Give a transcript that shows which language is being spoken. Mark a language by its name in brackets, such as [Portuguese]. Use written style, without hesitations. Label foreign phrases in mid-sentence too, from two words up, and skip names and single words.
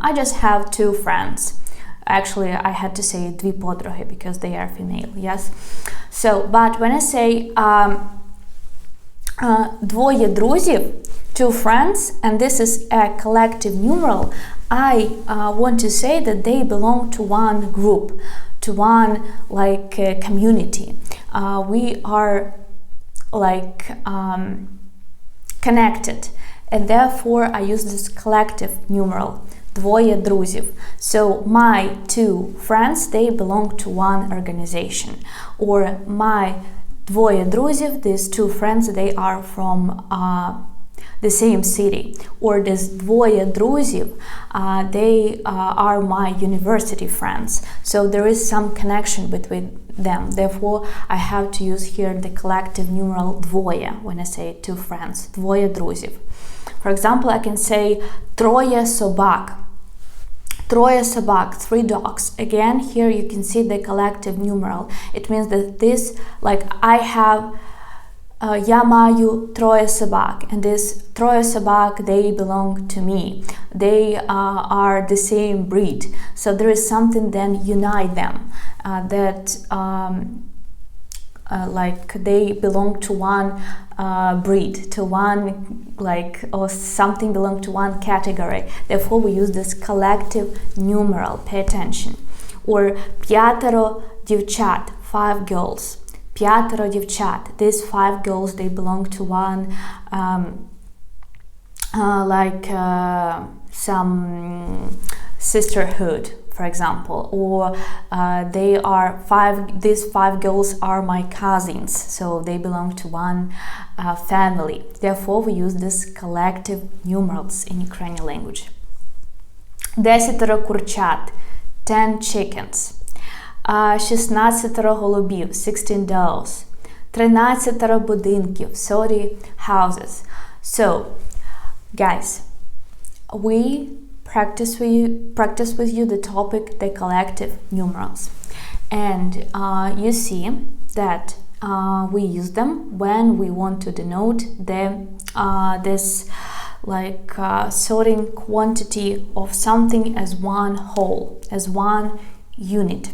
[English] I just have two friends. Actually, I had to say [Ukrainian] дві подруги [English] because they are female, yes? So, but when I say [Ukrainian] двоє друзів, [English] two friends, and this is a collective numeral, I want to say that they belong to one group, to one like community. We are like connected, and therefore I use this collective numeral, [Ukrainian] двоє друзів. [English] So my two friends, they belong to one organization, or my [Ukrainian] двоє друзів, [English] these two friends, they are from the same city, or this [Ukrainian] двоє друзів, [English] they are my university friends. So there is some connection between them. Therefore, I have to use here the collective numeral двоє when I say two friends, [Ukrainian] двоє друзів. [English] For example, I can say [Ukrainian] троє собак. Троє собак, [English] three dogs. Again, here you can see the collective numeral. It means that this, like I have, [Ukrainian] я маю троє собак, [English] and this [Ukrainian] троє собак, [English] they belong to me. They are the same breed. So there is something then unite them, that like they belong to one breed, to one like, or something belong to one category. Therefore, we use this collective numeral. Pay attention. Or [Ukrainian] п'ятеро дівчат, [English] five girls. [Ukrainian] П'ятеро дівчат. [English] These five girls, they belong to one some sisterhood, for example, or these five girls are my cousins, so they belong to one family. Therefore, we use this collective numerals in Ukrainian language. [Ukrainian] Десятеро курчат, 10 chickens. 16 голубів, 16 doves. 13 будинків, 30 houses. [English] So, guys, we practice with you the topic, the collective numerals, and you see that we use them when we want to denote this like sorting quantity of something as one whole, as one unit.